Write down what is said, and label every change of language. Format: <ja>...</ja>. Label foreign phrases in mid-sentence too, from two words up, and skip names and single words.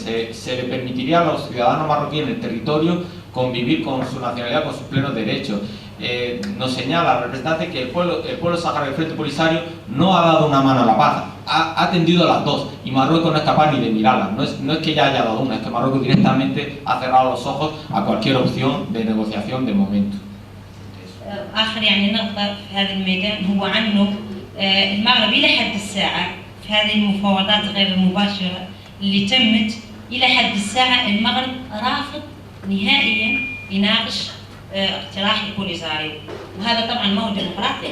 <es>Se le permitiría a los ciudadanos marroquíes en el territorio convivir con su nacionalidad, con sus plenos derechos. Nos señala el representante que el pueblo saharaui del Frente Polisario no ha dado una mano a la paz, ha tendido las dos, y Marruecos no es capaz ni de mirarlas. No es que ya haya dado una, es que Marruecos directamente ha cerrado los ojos a cualquier opción de negociación de momento.</es> <ar>آخر يعني نقطة في هذا الميدان هو عنه المغرب إلى حد الساعة في هذه المفاوضات غير المباشرة اللي تمت إلى حد الساعة المغرب رافض نهائيا يناقش اقتراح البوليساريو، وهذا طبعا ما هو ديمقراطي.</ar>